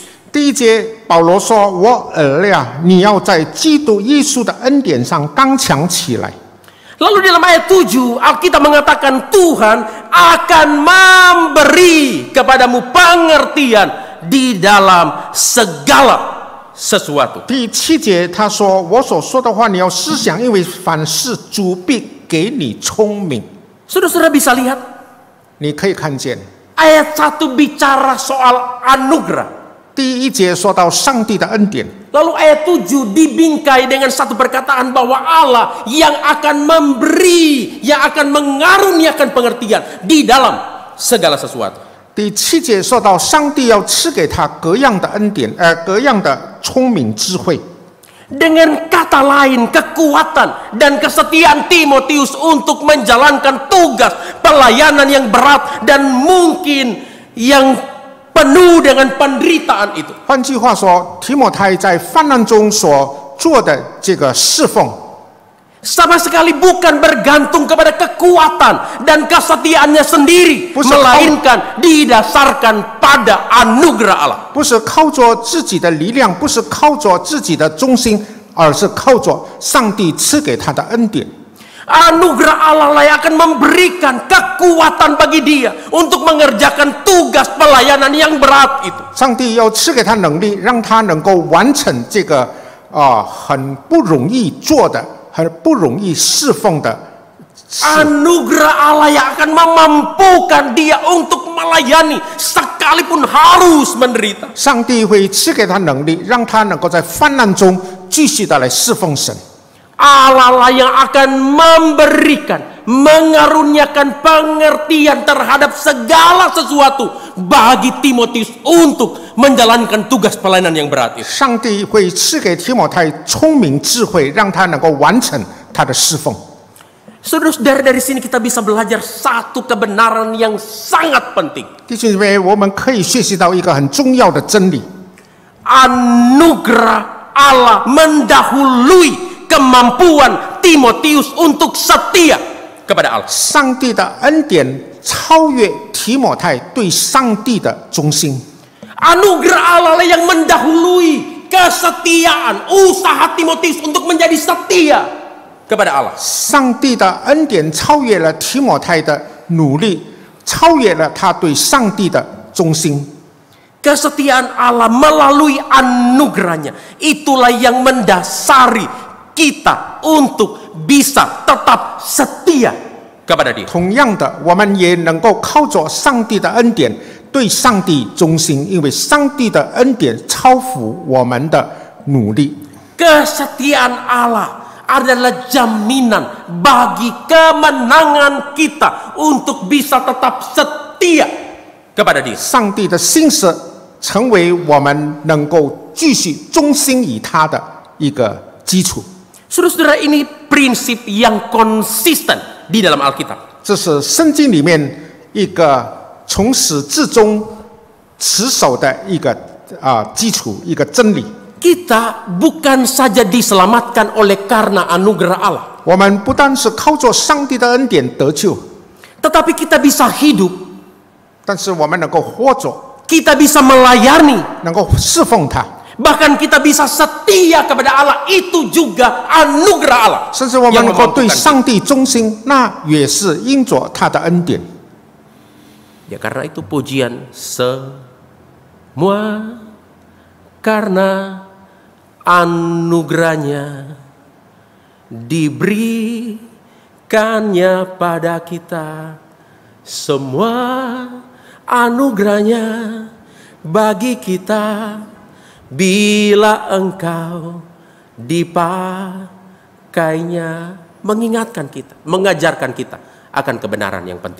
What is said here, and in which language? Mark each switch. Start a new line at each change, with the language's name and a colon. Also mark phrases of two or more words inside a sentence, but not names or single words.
Chinese: 第1节，保罗说：“我儿呀，你要在基督耶稣的恩典上刚强起来。”
Indonesian: Lalu dalam ayat 7 Alkitab mengatakan Tuhan akan memberi kepadamu pengertian di dalam segala sesuatu.
Chinese: 第7节他说：“我所说的话，你要思想，因为凡事主必给你聪明。”
Indonesian: Saudara-saudara bisa lihat
Chinese: 你可以看见，
Indonesian: ayat 1 bicara soal anugerah.
Chinese: 第1节说到上帝的恩典，
Indonesian: Lalu ayat 7 dibingkai dengan satu perkataan bahwa Allah yang akan memberi, yang akan mengaruniakan pengertian di dalam segala sesuatu.
Chinese: 第7节说到，上帝要赐给他各样的恩典，各样的聪明智慧。
Indonesian: Dengan kata lain, kekuatan dan kesetiaan Timotius untuk menjalankan tugas pelayanan yang berat dan mungkin yang penuh dengan penderitaan itu.
Chinese: 换句话说，提摩太在患难中所做的这个侍奉，
Indonesian: sama sekali bukan bergantung kepada kekuatan dan kesetiaannya sendiri, Bukan melainkan didasarkan pada anugerah Allah.
Chinese: 不是靠着自己的力量，不是靠着自己的忠心，而是靠着上帝赐给他的恩典。
Indonesian: Anugerah Allah lah yang akan memberikan kekuatan bagi dia untuk mengerjakan tugas pelayanan yang berat itu.
Chinese: 上帝要赐给他能力，让他能够完成这个很不容易做的、很不容易侍奉的事。
Indonesian: Anugerah Allah yang akan memampukan dia untuk melayani sekalipun harus menderita.
Chinese: 上帝会赐给他能力，让他能够在患难中继续的来侍奉神。
Indonesian: Allah lah yang akan memberikan, mengaruniakan pengertian terhadap segala sesuatu bagi Timotius untuk menjalankan tugas pelayanan yang berat itu.
Chinese: 上帝会赐给提摩太聪明智慧，让他能够完成他的侍奉。
Indonesian: Saudara-saudara, dari sini kita bisa belajar satu kebenaran yang sangat penting.
Chinese: 弟兄姐妹，我们可以学习到一个很重要的真理：
Indonesian: Anugerah Allah mendahului kemampuan Timotius untuk setia kepada Allah.
Chinese: 上帝的恩典超越提摩太对上帝的忠心。
Indonesian: Anugerah Allah lah yang mendahului kesetiaan usaha Timotius untuk menjadi setia kepada Allah.
Chinese: 上帝的恩典超越了提摩太的努力，超越了他对上帝的忠心。
Indonesian: Kesetiaan Allah melalui anugerahnya itulah yang mendasari kita untuk bisa tetap setia kepada Dia.
Chinese: 同样的，我们也能够靠着上帝的恩典对上帝忠心，因为上帝的恩典超乎我们的努力。
Indonesian: Kesetiaan Allah adalah jaminan bagi kemenangan kita untuk bisa tetap setia kepada Dia.
Chinese: 上帝的信实成为我们能够继续忠心于他的一个基础。
Indonesian: Saudara-saudara, ini prinsip yang konsisten di dalam Alkitab.
Chinese: 这是圣经里面一个从始至终持守的一个基础，一个真理。
Indonesian: Kita bukan saja diselamatkan oleh karena anugerah Allah,
Chinese: 我们不单是靠着上帝的恩典得救，
Indonesian: tetapi kita bisa hidup,
Chinese: 但是我们能够活着，
Indonesian: kita bisa melayani,
Chinese: 能够侍奉他，
Indonesian: bahkan kita bisa setia kepada Allah. Itu juga anugerah Allah
Chinese: 甚至我们
Indonesian: yang
Chinese: 能够对
Indonesian: memampukan kita.
Chinese: 上帝忠心，那也是因着他的恩典。
Indonesian: Ya karena itu pujian semua karena anugerahnya diberikannya pada kita, semua anugerahnya bagi kita bila engkau dipakainya, mengingatkan kita, mengajarkan kita akan kebenaran yang penting.